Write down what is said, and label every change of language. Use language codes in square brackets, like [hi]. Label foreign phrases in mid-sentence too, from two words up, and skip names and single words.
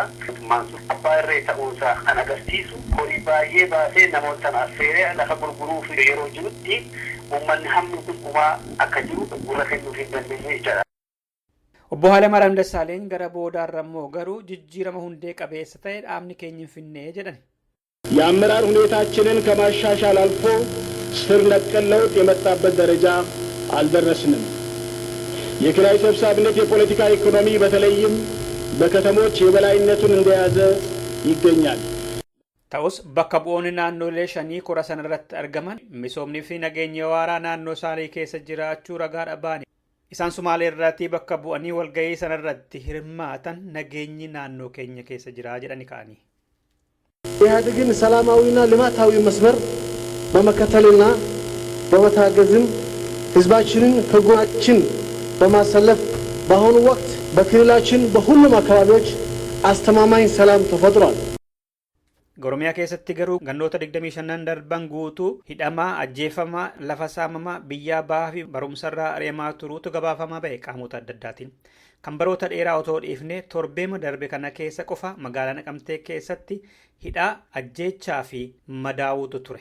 [om] Mootummaan sun abbaa irree ta'uusaa kan agarsiisu horii baay'ee baasee namoota sana affeeree lafa gurguruuf yeroo jirutti uummanni hammi dhugumaa akka jiru gurra kennuuf hin dandeenye jechaadha. Obbo Hayilamaariyaam Dassaaleny gara boodaarra immoo garuu jijjiirama hundee qabeessa ta'e dhaabni keenya hin finnee jedhan. [am] የአመራር ሁኔታችንን ከማሻሻል አልፎ ስር ነቀል ለውጥ የመጣበት ደረጃ አልደረስንም። የኪራይ ሰብሳቢነት የፖለቲካ ኢኮኖሚ በተለይም በከተሞች የበላይነቱን እንደያዘ ይገኛል። [om] Ta'us bakka bu'oonni naannolee shanii kora sanarratti argaman misoomnii fi nageenya waaraa naannoo isaanii keessa jiraachuu ragaadha baani. Isaan Sumaalee irratti bakka bu'anii walgahii sanarratti hirmaatan nageenyi naannoo keenya keessa jira jedhani ka'anii. [am] ኢህአዴግን ሰላማዊና ልማታዊ መስመር በመከተልና በመታገዝም ህዝባችንን ከጎናችን በማሰለፍ በአሁኑ ወቅት በክልላችን በሁሉም አካባቢዎች አስተማማኝ ሰላም ተፈጥሯል። [om] Oromiyaa keessatti garuu gannoota 25 darban guutuu hidhamaa, ajjeefamaa, lafa saamamaa, biyyaa bahaa fi barumsarraa ari'amaa turuutu gabaafamaa ba'e qaamota adda addaatiin. Kan baroota dheeraa otoo dhiifnee torbeema darbe kana keessa qofa magaalaa Naqamtee keessatti hidhaa, ajjeechaa fi madaa'uutu ture.